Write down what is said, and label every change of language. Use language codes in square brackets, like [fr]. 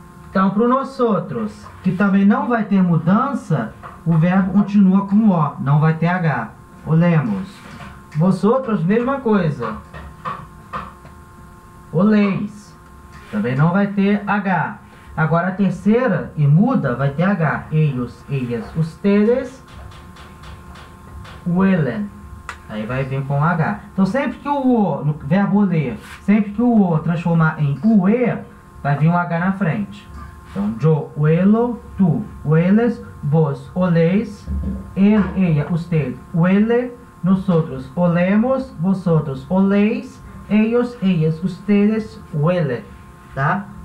[pt] Então, para o nosotros, que também não vai ter mudança, o verbo continua com O, não vai ter H. Olemos. Vosotros, mesma coisa. Oléis. Também não vai ter H. Agora a terceira, e muda, vai ter H. [es] Ellos, ellas, ustedes huelen. [pt] Aí vai vir com H. Então sempre que o O, no verbo ler, sempre que o O transformar em UE, vai vir um H na frente. Então, [es] yo huelo, tu hueles, vos oléis, él, ella, usted huele, nosotros olemos, vosotros oléis, ellos, ellas, ustedes huelen. [pt] Tá?